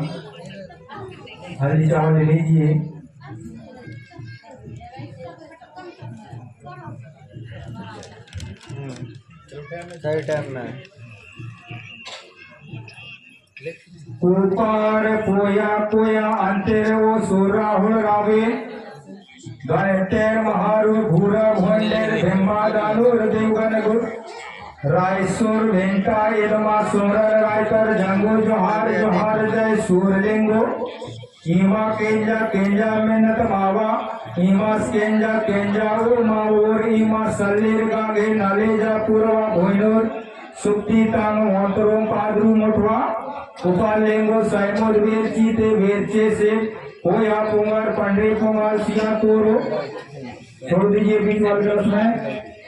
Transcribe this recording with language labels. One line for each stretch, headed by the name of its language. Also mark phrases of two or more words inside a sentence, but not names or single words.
Hindi: हल्दी चावल ले लीजिए। सही टाइम में
Gondi: ऊपर पोया कोया अंतर वो सुर राहुल रावे गणतेर महारु भूरा भंडेर भिम्बा दानुर देवगन गुर रायसुर भेंटा इदमा सुमरन रायकर जंगो जोहार जोहार जय सूरलिंगो ईमा केंजा केंजा मेनत मावा ईमा केंजा केंजा ओ मावोर ईमा सल्लीर गांगे नालेजा पूर्वा भोइनोर सुक्ति तांग मोतरों पादरू मोटवा उपालेंगो साइमोद वेरची ते वेरचे से होया पुंगर पंडे पुंगर सिया तोरो
Hindi: छोड़ दीजिए बीच वाले कलश में।